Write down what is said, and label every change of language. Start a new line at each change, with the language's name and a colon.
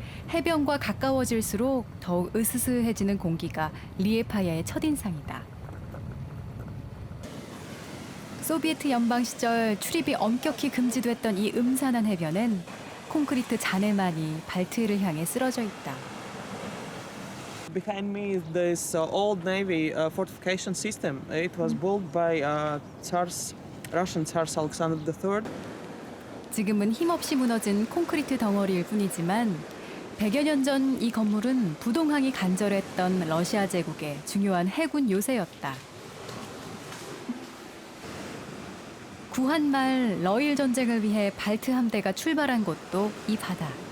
Korean: 해변과 가까워질수록 더욱 으스스해지는 공기가 리에파야의 첫인상이다. 소비에트 연방 시절 출입이 엄격히 금지됐던 이 음산한 해변엔 콘크리트 잔해만이 발트해를 향해 쓰러져 있다.
English: Behind me is this old Navy fortification system. It was built by Russian Tsar Alexander III.
Korean: 지금은 힘없이 무너진 콘크리트 덩어리일 뿐이지만 100여 년 전 이 건물은 부동항이 간절했던 러시아 제국의 중요한 해군 요새였다. 구한 말 러일 전쟁을 위해 발트 함대가 출발한 곳도 이 바다.